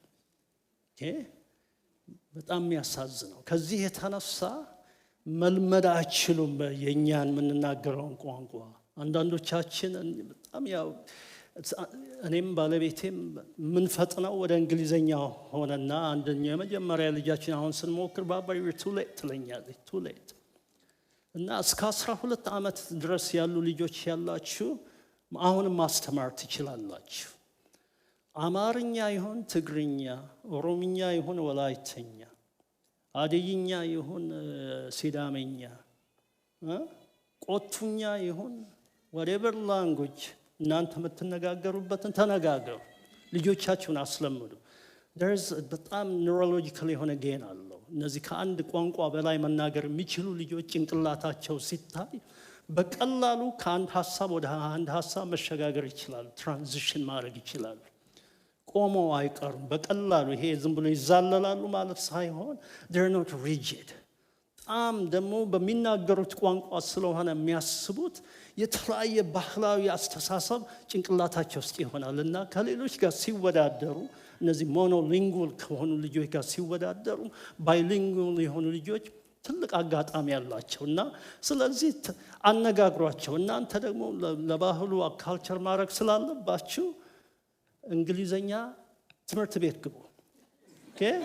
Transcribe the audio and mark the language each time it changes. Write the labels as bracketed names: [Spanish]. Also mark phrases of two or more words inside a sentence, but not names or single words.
[Amharic] በጣም የሚያሳዝነው ከዚህ የተነሳ መልመድ አይችሉም የእኛን የምንናገረውን ቋንቋ። አንዳንዶቻችን በጣም ያው እኔም ባለቤቴም ምንፈጥነው ወደ እንግሊዘኛ ሆነና አንደኛ የመጀመሪያ ልጃችን አሁን ስንሞክር ባባ [English] you're too late [Amharic] ትለኛለች። [English] too late [Amharic] እና እስከ 12 ዓመት ድረስ ያሉ ልጆች ያላችሁ አሁንም ማስተማር ትችላላችሁ። አማርኛ ይሁን ትግርኛ፣ ኦሮምኛ ይሁን ወላይተኛ፣ አደይኛ ይሁን ሲዳመኛ፣ ቆቱኛ ይሁን [English] whatever language [Amharic] እናንተ የምትነጋገሩበትን ተነጋገሩ። ልጆቻችሁን አስለምዱ። በጣም ኒውሮሎጂካል የሆነ ጌን አለው። እነዚህ ከአንድ ቋንቋ በላይ መናገር የሚችሉ ልጆች ጭንቅላታቸው ሲታይ በቀላሉ ከአንድ ሀሳብ ወደ አንድ ሀሳብ መሸጋገር ይችላሉ። ትራንዚሽን ማድረግ ይችላሉ። ቆመው አይቀሩም በቀላሉ። ይሄ ዝም ብሎ ይዛለላሉ ማለት ሳይሆን [English] they're not rigid። [Amharic] በጣም ደግሞ በሚናገሩት ቋንቋ ስለሆነ የሚያስቡት የተለያየ ባህላዊ አስተሳሰብ ጭንቅላታቸው ውስጥ ይሆናል እና ከሌሎች ጋር ሲወዳደሩ እነዚህ ሞኖሊንጉል ከሆኑ ልጆች ጋር ሲወዳደሩ ባይሊንጉል የሆኑ ልጆች ትልቅ አጋጣሚ ያላቸው እና ስለዚህ አነጋግሯቸው። እናንተ ደግሞ ለባህሉ ካልቸር ማድረግ ስላለባችሁ እንግሊዘኛ ትምህርት ቤት ግቡ። ኦኬ